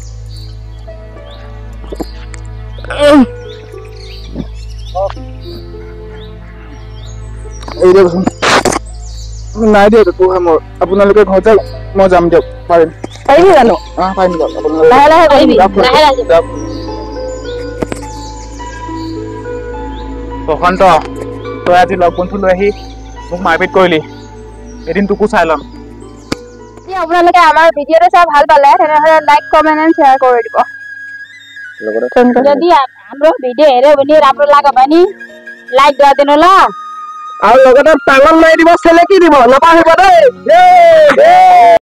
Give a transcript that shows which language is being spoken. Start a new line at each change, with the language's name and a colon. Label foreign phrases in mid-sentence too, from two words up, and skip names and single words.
Assamese: এই দেখোন নাই দিয়ক মোৰ আপোনালোকে ঘৰত যাওক মই যাম দিয়ক পাৰিবি জানো পাৰিম দিয়ক লাহে পাৰিবি প্ৰশান্ত তই আজি লগ বন্ধু লৈ আহি মোক মাৰপিট কৰিলি এদিন তোকো চাই ল'ম যদি আপোনালোকে আমাৰ ভিডিঅ'টো চাই ভাল পালে তেনেহ'লে
English: like comment and share
Assamese: কৰি দিব
Nepali: যদি हाम्रो भिडियो हेऱ्यो भने राम्रो लाग्यो भने लाइक गरिदिनु ल
Assamese: আৰু লগতে পালন মাৰি দিব চেলেকি দিব নাপাহৰিব দেই